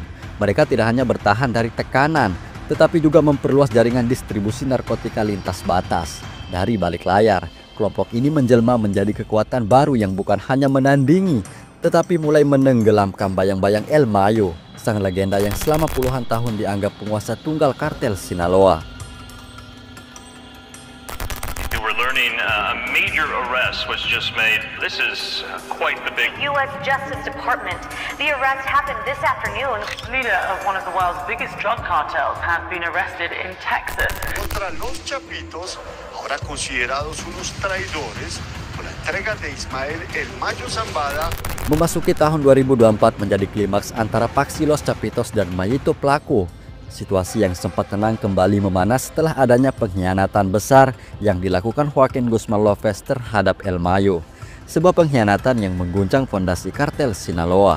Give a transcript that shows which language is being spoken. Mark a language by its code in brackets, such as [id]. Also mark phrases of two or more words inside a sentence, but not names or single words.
[id] Mereka tidak hanya bertahan dari tekanan, tetapi juga memperluas jaringan distribusi narkotika lintas batas. Dari balik layar, kelompok ini menjelma menjadi kekuatan baru yang bukan hanya menandingi, tetapi mulai menenggelamkan bayang-bayang El Mayo, sang legenda yang selama puluhan tahun dianggap penguasa tunggal kartel Sinaloa. [en] We're learning a major arrest was just made. This is quite the big U.S. Justice Department. The arrest happened this afternoon. Leader of one of the world's biggest drug cartels has been arrested in Texas. [es] Contra los Chapitos, ahora considerados unos traidores, con la entrega de Ismael El Mayo Zambada. [id] Memasuki tahun 2024 menjadi klimaks antara paksi Los Chapitos dan Mayito Pelaku. Situasi yang sempat tenang kembali memanas setelah adanya pengkhianatan besar yang dilakukan Joaquin Guzman Lopez terhadap El Mayo. Sebuah pengkhianatan yang mengguncang fondasi kartel Sinaloa.